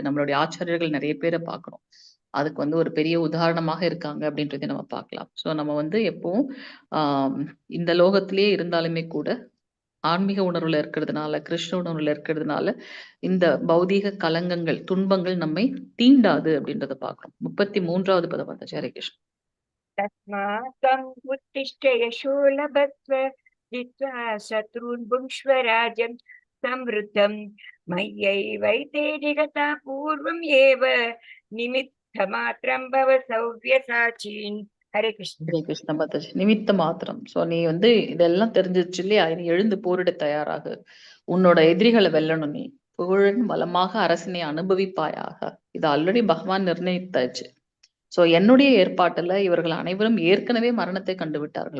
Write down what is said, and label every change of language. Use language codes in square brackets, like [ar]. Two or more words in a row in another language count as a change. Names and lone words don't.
[ta] நம்மளுடைய ஆச்சாரியர்கள் நிறைய பேரை பார்க்கிறோம். அதுக்கு வந்து ஒரு பெரிய உதாரணமாக இருக்காங்க அப்படின்றதை நம்ம பார்க்கலாம். ஸோ நம்ம வந்து எப்பவும் ஆஹ் இந்த லோகத்திலேயே இருந்தாலுமே கூட ஆன்மீக உணர்வுல இருக்கிறதுனால, கிருஷ்ண உணர்வுல இருக்கிறதுனால, இந்த பௌதீக கலங்கங்கள், துன்பங்கள் நம்மை தீண்டாது அப்படின்றத பார்க்கிறோம். 33வது பதம் வந்து ஹரே கிருஷ்ணா. [sa] तस्मात् त्वम् उत्तिष्ठ यशो लभस्व जित्वा शत्रून् भुङ्क्ष्व राज्यं समृद्धं मय्यैवैते निगता पूर्वम् एव निमित्तमात्रं भव सव्यसाचीन्. हरे कृष्ण. [ta] ஹரே கிருஷ்ண மாதாஜி. நிமித்த மாத்திரம். ஸோ நீ வந்து இதெல்லாம் தெரிஞ்சிருச்சு இல்லையா? நீ எழுந்து போரிட தயாராகு. உன்னோட எதிரிகளை வெல்லணும் நீ. புகழன் வளமாக அரசினை அனுபவிப்பாயாக. இது ஆல்ரெடி பகவான் நிர்ணயித்தாச்சு. சோ என்னுடைய ஏற்பாட்டுல இவர்கள் அனைவரும் ஏற்கனவே மரணத்தை கண்டு விட்டார்கள்.